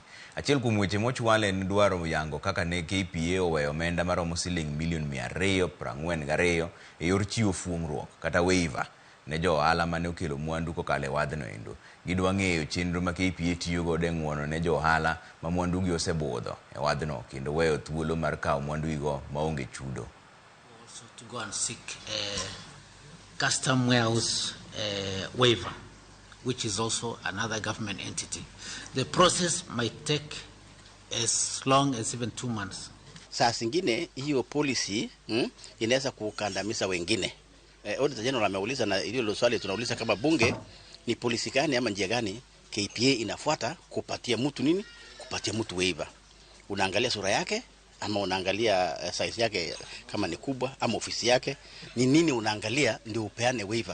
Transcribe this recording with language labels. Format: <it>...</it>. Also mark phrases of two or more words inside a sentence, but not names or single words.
<luo>Achiel kuom weche mochwal en dwaro yango kaka ne KPA oweyo omenda maromo siling milion 242 e yor chiwo fuongruok kata waiver ne jo-ohala mane okelo mwandu kokalo e wadhno endo. Gidwa ng'eyo chenro ma KPA tiyo godo e ng'uono ne jo-ohala ma mwandugi osebudho e wadhno kendo weyo thuolo mar kawo mwandugigo maonge chudo.</luo> <en>Also to go and seek custom warehouse waiver, which is also another government entity. The process might take as long as even 2 months.</en> <sw>Saa zingine hiyo policy inaweza kukandamiza wengine. Auditor General ameuliza na hilo swali tunauliza kama bunge ni policy gani ama njia gani KPA inafuata kupatia mtu nini? Kupatia mtu waiver. Unaangalia sura yake ama unaangalia size yake kama ni kubwa ama ofisi yake ni nini unaangalia ndio upeane waiver.</sw>